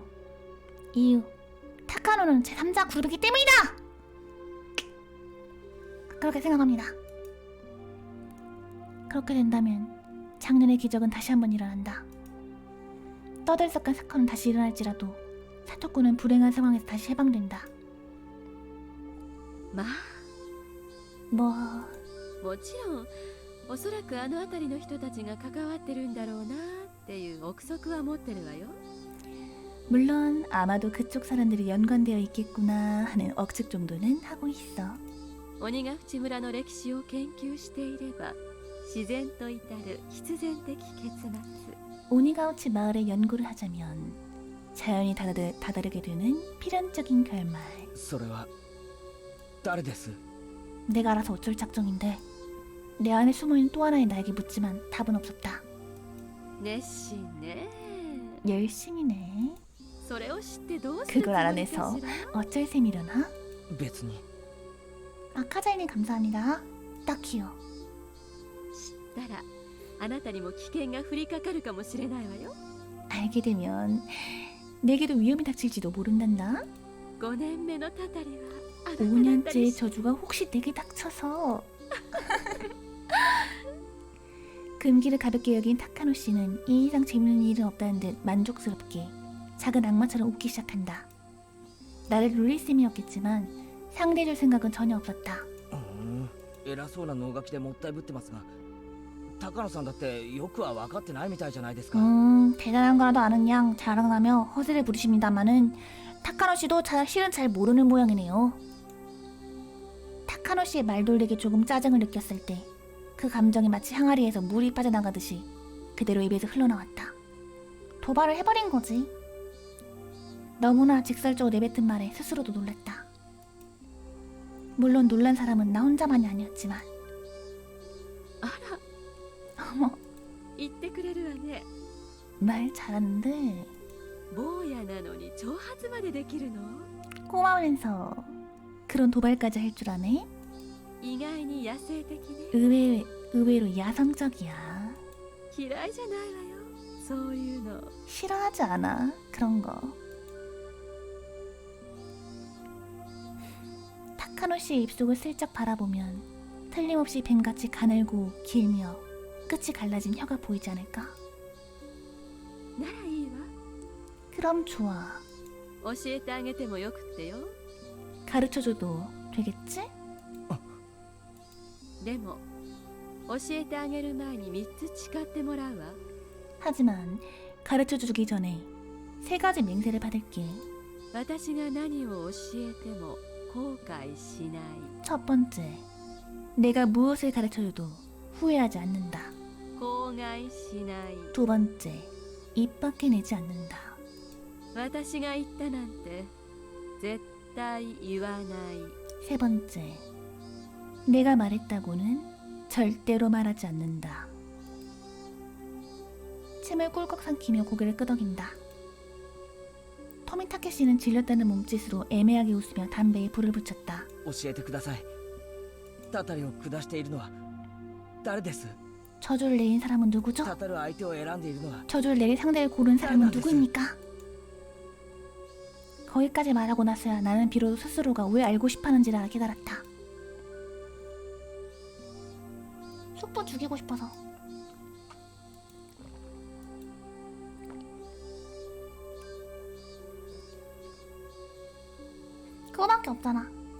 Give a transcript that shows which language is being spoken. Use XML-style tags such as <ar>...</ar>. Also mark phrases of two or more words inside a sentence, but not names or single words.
<ko>이유 타카노는 제3자 그룹이기 때문이다! 그렇게 생각합니다. 그렇게 된다면 작년의 기적은 다시 한번 일어난다. 떠들썩한 사건은 다시 일어날지라도 사토코는 불행한 상황에서 다시 해방된다.</ko> <ja>まあ</ja> <ko>뭐</ko> <ja>もちろんおそらくあの辺りの人たちが関わってるんだろうなっていう憶測は持ってるわよ</ja> <ko>물론 아마도 그쪽 사람들이 연관되어 있겠구나 하는 억측 정도는 하고 있어.</ko> <ja>鬼ヶ淵村の歴史を研究していれば自然と至る必然的結末</ja> <ko>오니가우치 마을의 연구를 하자면 자연이 다다르게 되는 필연적인 결말.</ko> <ja>それは誰です？</ja> <ko>내가 알아서 어쩔 작정인데 내 안에 숨어있는 또 하나의 나에게 묻지만 답은 없었다.</ko> <ja>熱心ね</ja> <ko>열심히네.</ko> <ja>それを知ってどうす</ja> <ko>그걸</ko> <ja>るつもりか</ja> <ko>알아내서</ko> <ja>しら</ja> <ko>어쩔 셈이려나?</ko> <ja>別に。</ja> <ko>아카자이님 감사합니다. 딱히요.</ko> <ja>知ったらあなたにも危険が降りかかるかもしれないわよ。</ja> <ko>알게 되면 내게도 위험이 닥칠지도 모른단다.</ko> <ja>5 年目のたたりはあなただったり</ja> <ko>5년째</ko> <ja>し</ja> <ko>저주가 혹시 내게 닥쳐서 금기를 가볍게 여긴 타카노 씨는 이 이상 재밌는 일은 없다는 듯 만족스럽게 작은 악마처럼 웃기 시작한다. 나를 놀릴 셈이었겠지만 상대해줄 생각은 전혀 없었다.</ko> <ja>偉そうな能書きでもったいぶってますが、高野さんだってよくは分かってないみたいじゃないですか。</ja> <ko>대단한 거라도 아는 양 자랑하며 허세를 부리십니다마는 타카노 씨도 실은 잘 모르는 모양이네요. 타카노 씨의 말돌리기에 조금 짜증을 느꼈을 때 그 감정이 마치 항아리에서 물이 빠져나가듯이 그대로 입에서 흘러나왔다. 도발을 해버린 거지. 너무나 직설적으로 내뱉은 말에 스스로도 놀랐다. 물론 놀란 사람은 나 혼자만이 아니었지만</ko> <ja>言ってくれるわね。</ja> <ko>말 잘하는데</ko> <ja>坊やなのに挑発までできるの？</ja> <ko>꼬마면서 그런 도발까지 할 줄 아네?</ko> <ja>意外に野生的ね。</ja> <ko>의외로 야성적이야.</ko> <ja>嫌いじゃないわよ、そういうの。</ja> <ko>싫어하지 않아 그런 거. 타카노 씨의 입속을 슬쩍 바라보면 틀림없이 뱀같이 가늘고 길며 끝이 갈라진 혀가 보이지 않을까?</ko> <ja>ならいいわ。</ja> <ko>그럼 좋아.</ko> <ja>教えてあげてもよくってよ。</ja> <ko>가르쳐줘도 되겠지?</ko> <ja>でも教えてあげる前に3つ誓ってもらうわ。</ja> <ko>하지만 가르쳐주기 전에 3가지 맹세를 받을게.</ko> <ja>私が何を教えても後悔しない。</ja> <ko>첫 번째, 내가 무엇을 가르쳐줘도 후회하지 않는다.</ko> <ja>口外しない。</ja> <ko>두 번째, 입 밖에 내지 않는다.</ko> <ja>私が言ったなんて絶対言わない。</ja> <ko>세 번째, 내가 말했다고는 절대로 말하지 않는다. 침을 꿀꺽 삼키며 고개를 끄덕인다. 토미타케 씨는 질렸다는 몸짓으로 애매하게 웃으며 담배에 불을 붙였다.</ko> <ja>教えてください。タタリを下しているのは誰です？</ja> <ko>저주를 내린 사람은 누구죠?</ko> <ja>タタル相手を選んでいるのは</ja> <ko>저주를 내릴 상대를 고른 사람은 사람은 누구입니까? 거기까지 말하고 나서야 나는 비로소 스스로가 왜 알고 싶어하는지를 깨달았다. 숙부 죽이고 싶어서. 그거밖에 없잖아.</ko>